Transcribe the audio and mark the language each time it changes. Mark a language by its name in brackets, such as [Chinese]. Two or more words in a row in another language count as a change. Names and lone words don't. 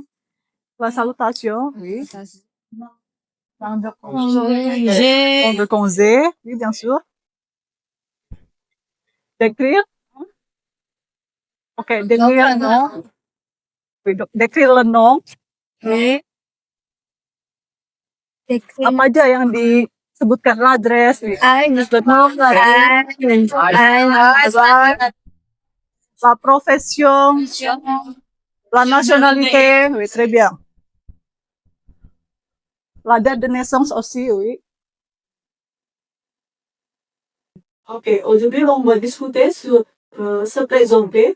[French] La salutation, oui. Prendre J'ai de congé, oui, bien sûr. D'écrire. Ok, d'écrire le nom. Oui, donc, d'écrire le nom. [Indonesian] Apa aja yang disebutkan, [French] l'adresse, oui. La profession, la nationalité, oui, très bien. La date de naissance aussi, oui. Ok, aujourd'hui, on va discuter sur se présenter.